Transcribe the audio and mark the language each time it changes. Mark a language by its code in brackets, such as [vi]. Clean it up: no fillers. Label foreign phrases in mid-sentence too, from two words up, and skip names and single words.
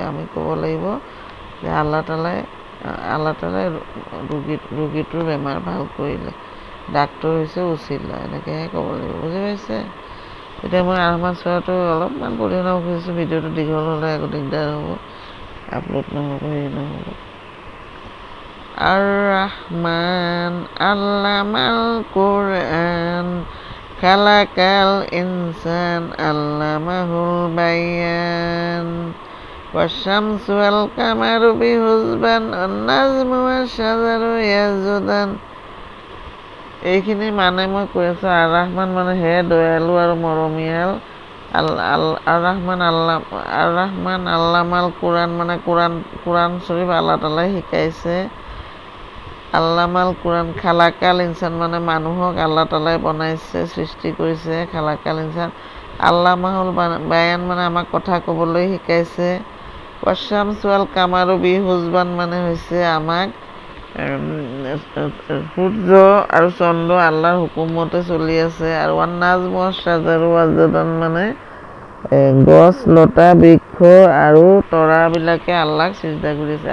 [as] আমি ক'ব লাগিব যে আল্লাহ তাআলাই ৰোগীটোৰ বেমাৰ ভাল কৰিলে, ডাক্তৰ হৈছে উচিলা, এনেকৈহে ক'ব লাগিব, বুজি পাইছে? এতিয়া মই আৰ-ৰহমান সূৰাটো অলপমান পঢ়ি শুনাব খুজিছোঁ। ভিডিঅ'টো দীঘল হ'লে আকৌ দিগদাৰ হ'ব, আপলোড নহ'ব, হেৰি নহ'ব। [ar] الرحمن علم القرآن خلق الإنسان علمه البيان والشمس والقمر بحسبان والنجم والشجر يسجدان. [as] এইখিনি মানে মই কৈ আছোঁ। আৰ-ৰহমান মানে হে দয়ালু আৰু মৰমীয়াল। [ar] الرحمن علم القرآن [as] মানে কুৰাণ শ্বৰীফ আল্লাহ তাআলাই শিকাইছে। [ar] علم القرآن خلق الإنسان [as] মানে মানুহক আল্লাহ তাআলাই বনাইছে, সৃষ্টি কৰিছে। [ar] خلق الإنسان علمه البيان [as] মানে আমাক কথা ক'বলৈ শিকাইছে। [ar] والشمس والقمر بحسبان [as] মানে হৈছে আমাক সূৰ্য আৰু চন্দ্ৰ আল্লাহৰ হুকুমতে চলি আছে। আৰু [ar] والنجم والشجر يسجدان [as] মানে গছ, লতা, বৃক্ষ আৰু তৰাবিলাকে আল্লাহক চিজদা কৰিছে।